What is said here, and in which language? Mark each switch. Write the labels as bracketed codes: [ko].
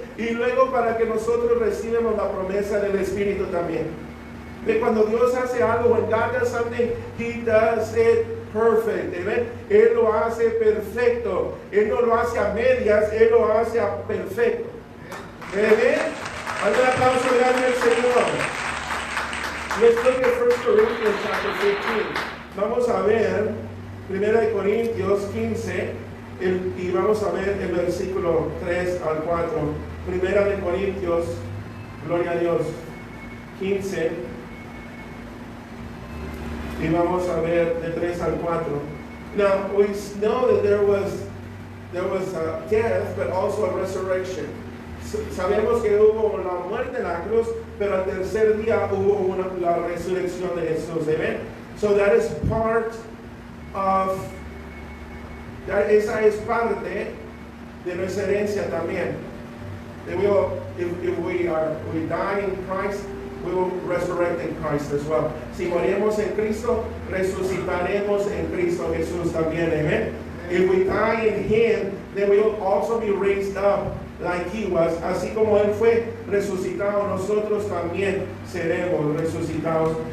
[es] Y luego para que nosotros recibamos la promesa del Espíritu también. De cuando Dios hace algo, [en] when God does something, He does it perfect. Amen. [es] Él lo hace perfecto. Él no lo hace a medias, Él lo hace a perfecto. Amen. Dale un aplauso grande al Señor. [en] Let's look at 1 Corinthians chapter 15. [es] Vamos a ver 1 Corintios 15 y vamos a ver el versículo 3 al 4. 1 Corintios, gloria a Dios, 15. Y vamos a ver de 3 al 4. [en] Now, we know that there was a death, but also a resurrection. [es] Sabemos que hubo la muerte en la cruz, pero al tercer día hubo la resurrección de Jesús. Amen. [en] So that is part of, [es] esa es parte de nuestra herencia también. [en] That we will, if we die in Christ, we will resurrect in Christ as well. [es] Si morimos en Cristo, resucitaremos en Cristo Jesús también. Amen. [en] If we die in Him, then we will also be raised up like He was. [es] Así como Él fue resucitado, nosotros también seremos resucitados.